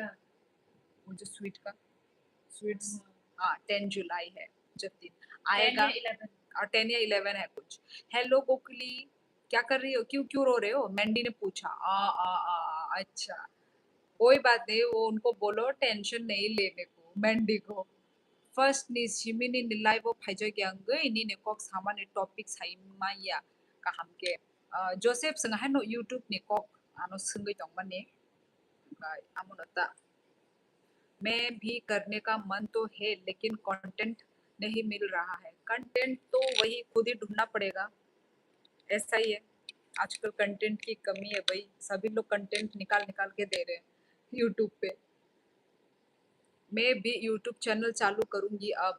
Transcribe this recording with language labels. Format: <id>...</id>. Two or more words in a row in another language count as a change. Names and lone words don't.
<hi>वो जो स्वीट का स्वीट्स हाँ 10 जुलाई है जब दिन 10 आएगा या 11 और 10 या 11 है कुछ। हेलो कोकली क्या कर रही हो? क्यों क्यों रो रहे हो? मैंडी ने पूछा। अच्छा कोई बात नहीं वो उनको बोलो टेंशन नहीं लेने को मैंडी को</hi> <trp>First ni shimini ni live phaijagyangai ni ne kok sama ni topic saima ya kahamke Joseph sengahan no YouTube ni kok ano sengai tong mane amonota</trp> <hi>मैं भी करने का मन तो है लेकिन कंटेंट नहीं मिल रहा है कंटेंट तो वही खुद ही ढूंढना पड़ेगा ऐसा ही है आजकल कंटेंट की कमी है भाई सभी लोग कंटेंट निकाल निकाल के दे रहे हैं यूट्यूब पे मैं भी</hi> <en>YouTube channel</en> <hi>चालू करूँगी अब।</hi>